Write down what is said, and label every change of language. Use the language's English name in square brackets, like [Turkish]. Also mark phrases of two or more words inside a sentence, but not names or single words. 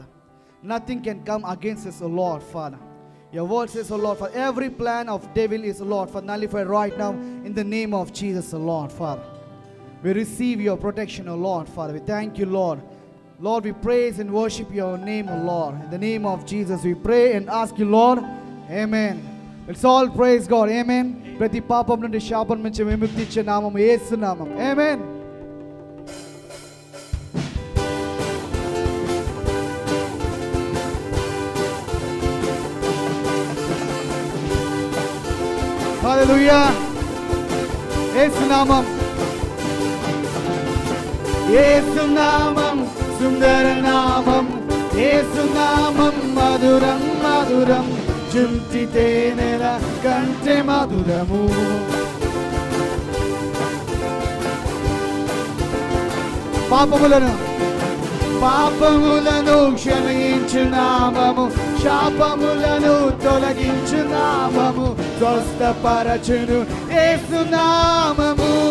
[English] Nothing can come against us, O Lord, Father. Your word says, O Lord, for every plan of devil is, O Lord, for nullified right now in the name of Jesus, O Lord, Father. We receive your protection, O Lord, Father. We thank you, Lord. Lord, we praise and worship your name, O Lord. In the name of Jesus, we pray and ask you, Lord. Amen. Let's all praise God. Amen. [Telugu] ప్రతి పాపం నుండి శాపం నుంచి విముక్తి ఇచ్చే నామం యేసు నామం. [English] Amen. Hallelujah. [Telugu] యేసు నామం. యేసు నామం. సుందర నామం. యేసు నామం. మధురం మధురం. జుంటి తేనెల కంటె మధురము. పాపములను క్షమించు నామము, శాపములను తొలగించు నామము, స్వస్థపరచును యేసు నామము.